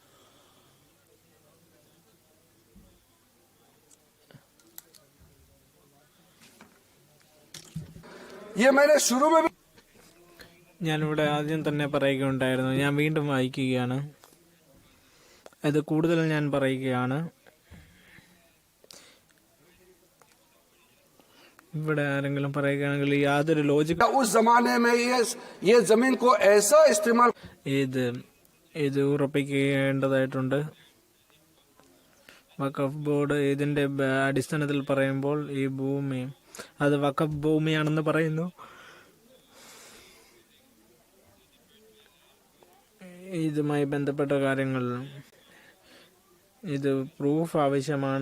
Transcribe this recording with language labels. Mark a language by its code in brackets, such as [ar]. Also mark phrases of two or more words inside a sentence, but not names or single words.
[ml] ഞാനിവിടെ ആദ്യം തന്നെ പറയുകയുണ്ടായിരുന്നു, ഞാൻ വീണ്ടും വായിക്കുകയാണ്. ഇത് കൂടുതൽ ഞാൻ പറയുകയാണ്. ഇവിടെ ആരെങ്കിലും പറയുകയാണെങ്കിൽ യാതൊരു ലോജിക് [hi] उस जमाने में ये जमीन को ऐसा इस्तेमाल [ml] ഇത് ഉറപ്പിക്കേണ്ടതായിട്ടുണ്ട്. വഖഫ് ബോർഡ് ഇതിന്റെ അടിസ്ഥാനത്തിൽ പറയുമ്പോൾ ഈ ഭൂമി അത് വഖഫ് ഭൂമിയാണെന്ന് പറയുന്നു. ഇതുമായി ബന്ധപ്പെട്ട കാര്യങ്ങൾ ഇത് പ്രൂഫ് ആവശ്യമാണ്.